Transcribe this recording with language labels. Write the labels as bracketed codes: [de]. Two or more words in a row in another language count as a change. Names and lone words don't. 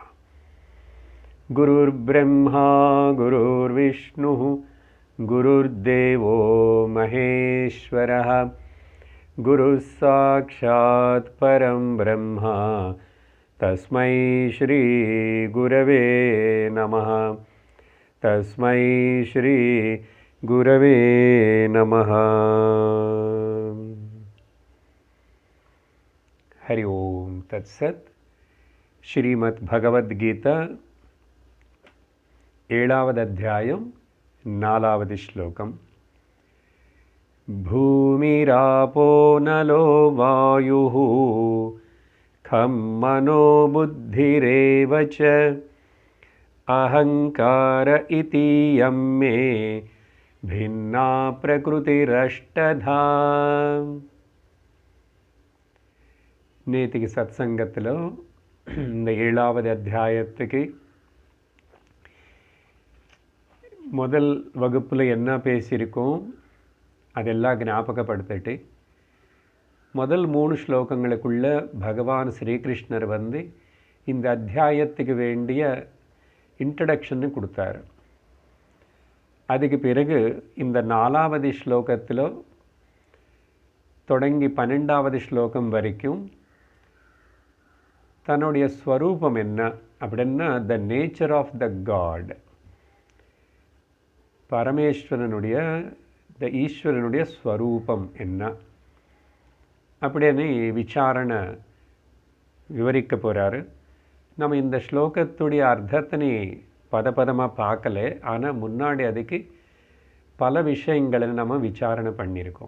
[sa] गुरुर्ब्रह्मा गुरुर्विष्णु गुरुर्देवो महेश्वरः गुरुः साक्षात् परं ब्रह्म तस्मै श्री गुरवे नमः। तस्मै श्री गुरवे नमः। हरि ओम तत्सत। [ta] श्रीमद् भगवद गीता 7வது அத்தியாயம் 4வது ஸ்லோகம்। [sa] भूमिरापो नलो वायुः खं मनो बुद्धिरेव च अहंकार इति यं मे भिन्ना प्रकृतिरष्टधा। [ta] நேத்திக்கு சத்சங்கத்தில் இந்த 7வது அத்தியாயத்துக்கு முதல் வகுப்பில் என்ன பேசியிருக்கோம் அதெல்லாம் ஞாபகப்படுத்திட்டு முதல் 3 ஸ்லோகங்களுக்குள்ள பகவான் ஸ்ரீகிருஷ்ணர் வந்து இந்த அத்தியாயத்துக்கு வேண்டிய இன்ட்ரடக்ஷன்னு கொடுத்தார். அதுக்கு பிறகு இந்த 4வது ஸ்லோகத்தில் தொடங்கி 12வது ஸ்லோகம் வரைக்கும் தன்னுடைய ஸ்வரூபம் என்ன அப்படின்னா [en] the nature of God, [ta] பரமேஸ்வரனுடைய ஈஸ்வரனுடைய ஸ்வரூபம் என்ன அப்படின்னு விசாரணை விவரிக்க போகிறாரு. நம்ம இந்த ஸ்லோகத்துடைய அர்த்தத்தினை பதமாக பார்க்கல, ஆனால் முன்னாடி அதுக்கு பல விஷயங்களை நம்ம விசாரணை பண்ணியிருக்கோம்.